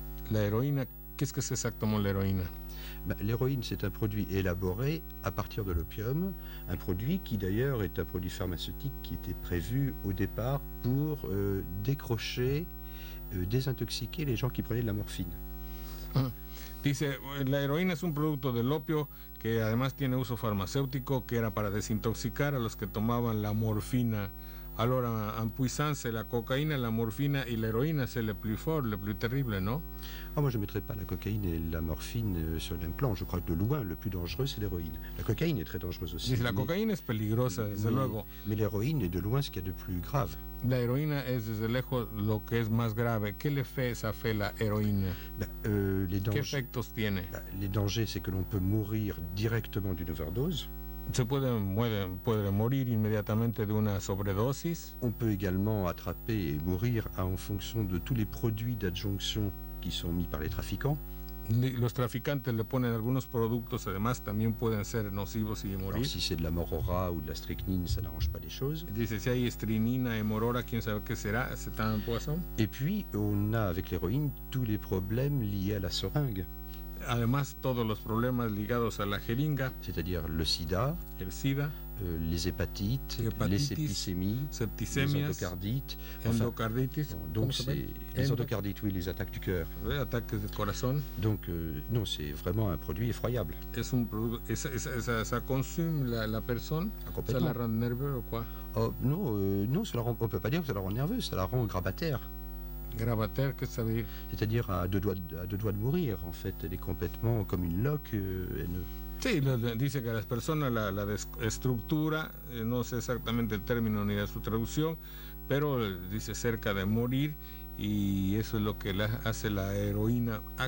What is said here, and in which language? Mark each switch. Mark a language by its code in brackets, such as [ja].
[fr] La héroïne, qu'est-ce que c'est exactement l'héroïne? L'héroïne, c'est un produit élaboré à partir de l'opium, un produit qui d'ailleurs est un produit pharmaceutique qui était prévu au départ pour décrocher, désintoxiquer les gens qui prenaient de la morphine. [es] Dice, la heroína es un producto del opio que además tiene uso farmacéutico, que era para desintoxicar a los que tomaban la morfina. [fr] Alors, en puissance, la cocaïne, la morphine et l'héroïne, c'est le plus fort, le plus terrible, non? Moi, je ne mettrais pas la cocaïne et la morphine sur le même plan. Je crois que de loin, le plus dangereux, c'est l'héroïne. La cocaïne est très dangereuse aussi. [es] La cocaïne es peligrosa, desde luego. [fr] Mais l'héroïne est de loin ce qu'il y a de plus grave. [es] La heroína es desde lejos lo que es más grave. ¿Qué [fr] le fait [es] la heroína? [fr] Les dangers, [es] ¿Qué efectos tiene? [fr] Les dangers, c'est que l'on peut mourir directement d'une overdose. [es] puede morir inmediatamente de una sobredosis. [fr] On peut également attraper et mourir en fonction de tous les produits d'adjonction qui sont mis par les trafiquants. [es] Los traficantes le ponen algunos productos, además también pueden ser nocivos y morir. [fr] Alors, si c'est de la morora ou de la strychnine, ça n'arrange pas les choses. [es] Dice, si hay estrinina y morora, quién sabe qué será, [fr] c'est un poison. Et puis, on a avec l'héroïne tous les problèmes liés à la seringue. [es] Además, todos los problemas ligados a la jeringa, [fr] c'est-à-dire le sida, les hépatites, les septicémies, les endocardites. Donc les endocardites, oui, les attaques du cœur. Attaques du corazón. Donc non, c'est vraiment un produit effroyable. Ça consume la personne, ça la rend nerveuse ou quoi? Non, ça la rend, on ne peut pas dire que ça la rend nerveuse, ça la rend grabataire. Grabataire, qu'est-ce que ça veut dire? C'est-à-dire à deux doigts de mourir, en fait. Elle est complètement comme une loque. [es] Sí, dice que a las personas la desestructura, no sé exactamente el término ni de su traducción, pero dice cerca de morir, y eso es lo que hace la héroïne.